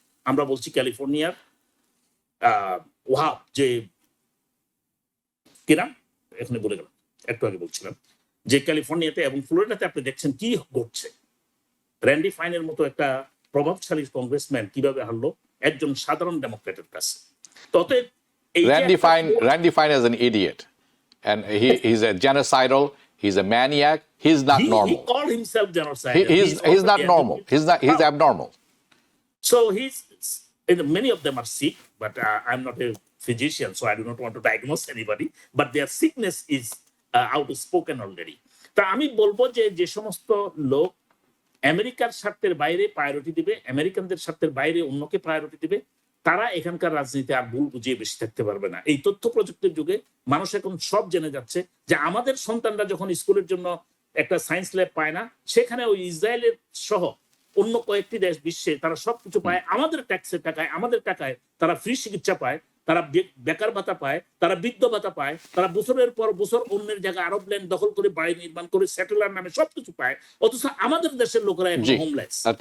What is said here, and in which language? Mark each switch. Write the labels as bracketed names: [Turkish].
[Bangla] আমরা বলছি ক্যালিফোর্নিয়ার ওয়াহাব যে কিনা এখানে বলে গেলাম, একটু আগে বলছিলাম যে ক্যালিফোর্নিয়াতে এবং ফ্লোরিডাতে আপনি দেখছেন কি ঘটছে। র্যান্ডি ফাইনের মতো একটা প্রভাবশালী কংগ্রেসম্যান কিভাবে হারলো একজন সাধারণ ডেমোক্রেটের কাছে। তবে [English] Randy Fine is an idiot, and he's a genocidal. He's a maniac. He's not normal. He called himself genocidal. He's not normal. He's abnormal. So many of them are sick, but I'm not a physician, so I do not want to diagnose anybody. But their sickness is outspoken already. [Bangla] তা আমি বলবো যে সমস্ত লোক আমেরিকার স্বার্থের বাইরে priority দিবে, আমেরিকানদের স্বার্থের বাইরে অন্যকে প্রায়োরিটি দিবে, তারা এখানকার রাজনীতি আর ভুল বুঝিয়ে বেশি থাকতে পারবে না। এই তথ্য প্রযুক্তির যুগে মানুষ এখন সব জেনে যাচ্ছে যে আমাদের সন্তানরা যখন স্কুলের জন্য একটা সায়েন্স ল্যাব পায় না, সেখানে ওই ইসরায়েলের সহ অন্য কয়েকটি দেশ বিশ্বে তারা সবকিছু পায় আমাদের ট্যাক্সের টাকায়, আমাদের টাকায় তারা ফ্রি চিকিৎসা পায়, তারা বেকার ভাতা পায়, তারা বৃদ্ধ ভাতা পায়, তারা বছরের পর বছর অন্যের জায়গায় আরব ল্যান্ড দখল করে বাড়ি নির্মাণ করে সেটেলার নামে সবকিছু পায়, অথচ আমাদের দেশের লোকেরা এখন হোমলেস।